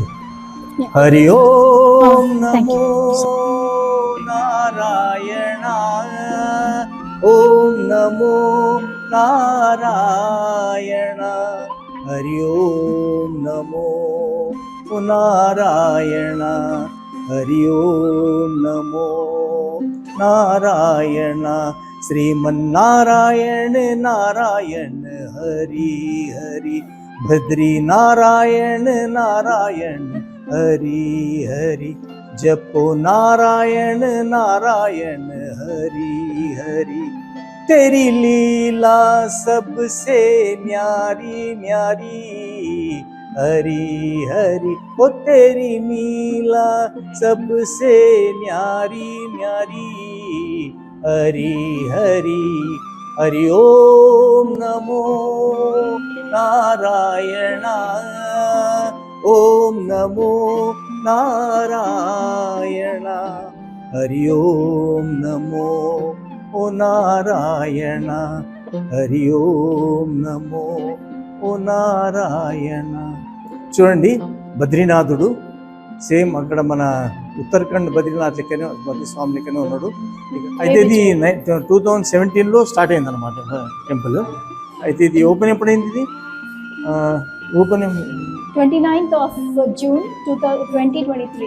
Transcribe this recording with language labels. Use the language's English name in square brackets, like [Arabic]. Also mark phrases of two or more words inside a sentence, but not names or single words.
[Sanskrit] హరి ఓం నమో నారాయణ, ఓం నమో నారాయణ, హరి ఓం నమో నారాయణ, హరి ఓం నమో నారాయణ, శ్రీమన్నారాయణ నారాయణ హరి హరి, భద్రీ నారాయణ నారాయణ हरि [Hindi] हरि, जपो नारायण नारायण हरि हरि, तेरी लीला सबसे न्यारी न्यारी, हरि हरि, ओ तेरी लीला सबसे न्यारी न्यारी, हरि हरि, हरि ओम नमो [Sanskrit] नारायण, ओम नमो नारायण, हरि ओम नमो ओ नारायण, हरि ओम नमो ओ नारायण. [Telugu] చూడండి బద్రీనాథుడు సేమ్ అక్కడ మన ఉత్తరాఖండ్ బద్రీనాథ్ లెక్కనే బద్రీ స్వామి లెక్కనే ఉన్నాడు. అయితే ఇది 2017లో స్టార్ట్ అయింది అనమాట టెంపుల్. అయితే ఇది ఓపెన్ ఎప్పుడైంది? ఇది ఓపెన్ [English] 29th of June 2023.